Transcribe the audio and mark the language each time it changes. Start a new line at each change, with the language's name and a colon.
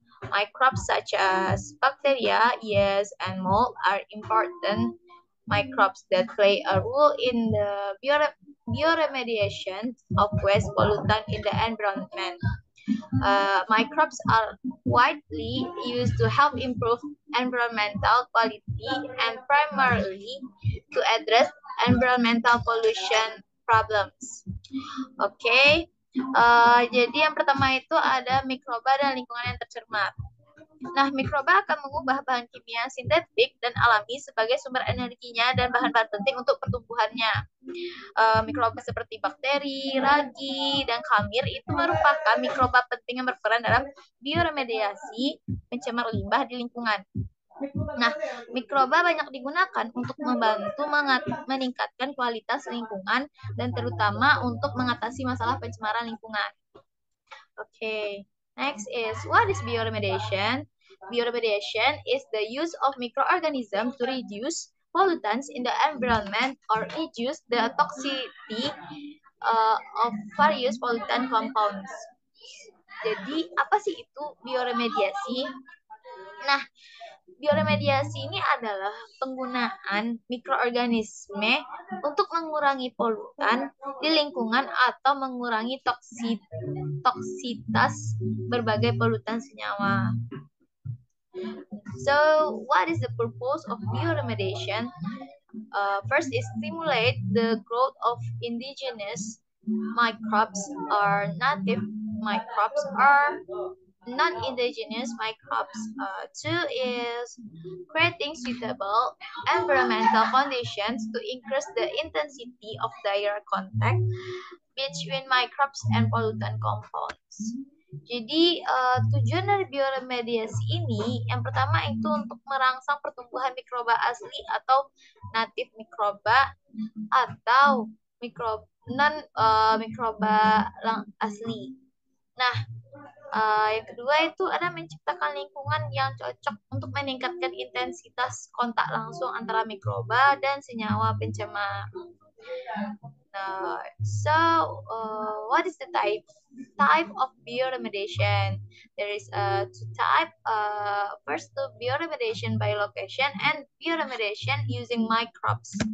English: Microbes such as bacteria, yeast, and mold are important microbes that play a role in the bioremediation of waste pollutant in the environment. Microbes are widely used to help improve environmental quality and primarily to address environmental pollution problems.
Indonesian: Oke, jadi yang pertama itu ada mikroba dan lingkungan yang tercemar. Nah, mikroba akan mengubah bahan kimia sintetik dan alami sebagai sumber energinya dan bahan-bahan penting untuk pertumbuhannya. Mikroba seperti bakteri, ragi, dan kamir itu merupakan mikroba penting yang berperan dalam bioremediasi pencemar limbah di lingkungan. Nah, mikroba banyak digunakan untuk membantu meningkatkan kualitas lingkungan dan terutama untuk mengatasi masalah pencemaran lingkungan.
English: Okay, next is what is bioremediation? Bioremediation is the use of microorganisms to reduce pollutants in the environment or reduce the toxicity of various pollutant compounds.
Indonesian: Jadi apa sih itu bioremediasi? Nah, bioremediasi ini adalah penggunaan mikroorganisme untuk mengurangi polutan di lingkungan atau mengurangi toksitas berbagai polutan senyawa.
English: So, what is the purpose of bioremediation? First is stimulate the growth of indigenous microbes or native microbes or non-indigenous microbes. Two is creating suitable environmental conditions to increase the intensity of their contact between microbes and pollutant compounds.
Indonesian: Jadi tujuan dari bioremediasi ini yang pertama itu untuk merangsang pertumbuhan mikroba asli atau natif mikroba atau mikroba asli. Nah, yang kedua itu ada menciptakan lingkungan yang cocok untuk meningkatkan intensitas kontak langsung antara mikroba dan senyawa pencemar.
English: What is the type of bioremediation? There is two type. First, bioremediation by location and bioremediation using microbes.